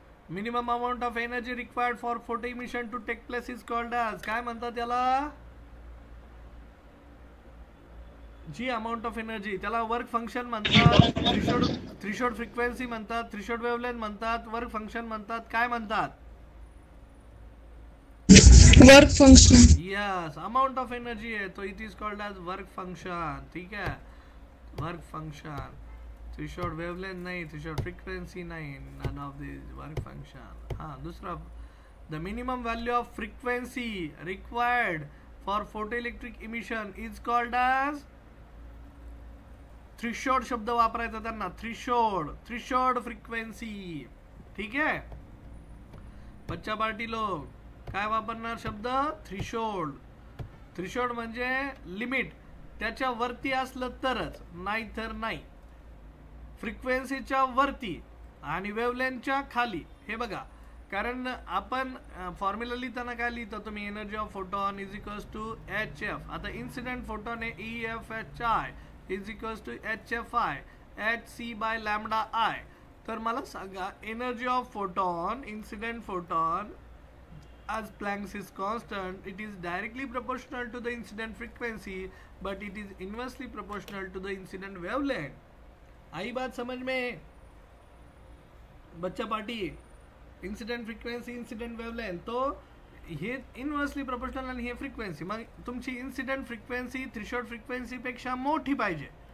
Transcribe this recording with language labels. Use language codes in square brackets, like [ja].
[en] minimum amount of energy required for photo emission to take place is called as, [mr] काय म्हणतात त्याला? जी amount of energy, त्याला work function म्हणतात, threshold frequency म्हणतात, threshold wavelength म्हणतात, work function म्हणतात, काय म्हणतात? [en] Work function. Yes, amount of energy है तो it is called as work function. [hi] ठीक है, वर्क फंक्शन. थ्रेशोल्ड वेवलेंथ नहीं, थ्रेशोल्ड फ्रीक्वेंसी नहीं, none of this, work function. [en] हाँ, दूसरा, the minimum value of frequency required for photoelectric emission is called as, [mr] threshold शब्द वापरायचा त्यांना, [en] Threshold frequency. [hi] ठीक है बच्चा पार्टी लोग, [mr] काय वापरणार शब्द? [hi] थ्रेशोल्ड. [mr] थ्रेशोल्ड म्हणजे लिमिट, त्याच्या वरती असलं तरच, नाही तर नाही. फ्रिक्वेन्सीच्या वरती आणि वेवलेंथच्या खाली. हे बघा, कारण आपण फॉर्म्युला लिहिताना काय लिहितो तुम्ही? [en] Energy of photon is equals to HF. [mr] आता इन्सिडेंट फोटॉन आहे [en] EFHI is equals to HFI hc/λI. [mr] तर मला सांगा, [en] Energy of photon, incident photon, as Planck's is constant, it is directly proportional to the incident frequency, but it is inversely proportional to the incident wavelength. [hi] आई बात समझ में बच्चा party? [mr] Incident frequency, incident wavelength, तो हे inversely proportional आणि हे frequency. मग तुमची इन्सिडेंट फ्रिक्वेन्सी थ्रेशोल्ड फ्रिक्वेन्सी पेक्षा मोठी पाहिजे.